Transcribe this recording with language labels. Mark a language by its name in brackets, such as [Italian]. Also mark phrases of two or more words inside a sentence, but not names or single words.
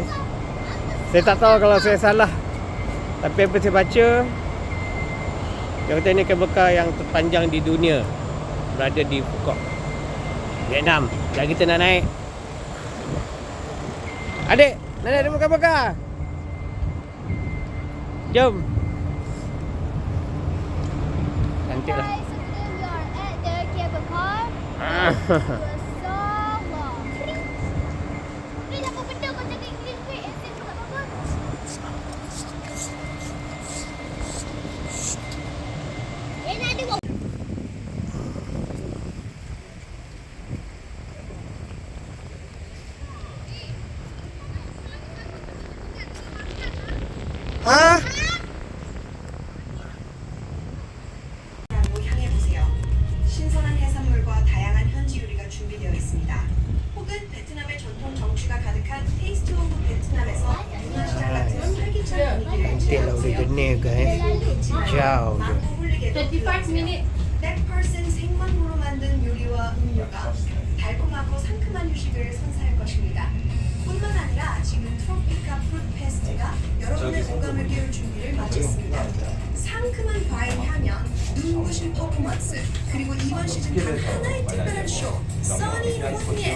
[Malay] Saya tak tahu kalau saya salah. Tapi apa saya baca, dia kata ni kabel car yang terpanjang di dunia berada di Phuket, Vietnam. Dan kita nak naik. Adik, nak naik kabel car. Jom. Cantik lah. [English] Guys, today we are at the cable car. Ah. It was so long. [Malay] Ni apa benda kau cakap English ni? Accent kau tak bagus. Nak ada kau. Ah. [Korean] 로 향해 보세요. 신선한 해산물과 다양한 현지 요리가 준비되어 있습니다. 혹은 베트남의 전통 정취가 가득한 테이스트 오브 베트남에서 문화시장 같은 활기찬 분위기를 [Malay] Cantik lah udah jenis guys. Jauh je. [Korean] 마음도 홀리게 [English] 25 minutes. [Korean] 백펄슨 생만으로 만든 요리와 음료가 달콤하고 상큼한 휴식을 선사할 것입니다. 뿐만 아니라 지금 트로피카 프루트 페스트가 여러분의 오감을 깨울 준비를 마쳤습니다. 상큼한 과일 향연, 눈부신 퍼포먼스, 그리고 이번 시즌 단 하나의 특별한 쇼, 써니 혼예.